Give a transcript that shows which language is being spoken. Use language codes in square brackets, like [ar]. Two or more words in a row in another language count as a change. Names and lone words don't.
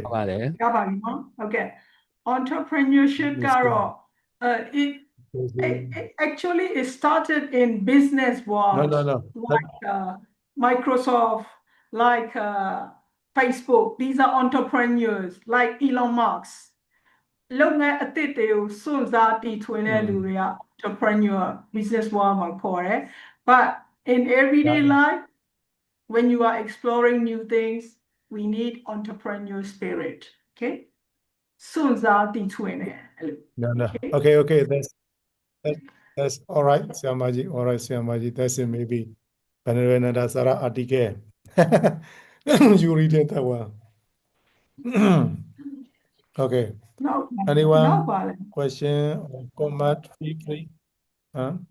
[en] Okay. Entrepreneurship, Garo. Actually, it started in business world. No. Like Microsoft, like Facebook. These are entrepreneurs, like Elon Musk. [my] လုပ်ငန်းအသစ်တွေကိုစွန့်စားတီထွင်တဲ့လူတွေက [en] entrepreneur business world [my] မှာခေါ်တယ် [en] but in everyday life when you are exploring new things we need entrepreneur spirit okay [my] စွန့်စားတီထွင်တယ်အဲ့လို [en] No. Okay. That's all right, Sayamagyi. All right, Sayamagyi. That's it. Maybe Venerable and Sayamagyi article. You read it that one. Okay. Anyone? Question or comment? Feel free. Huh?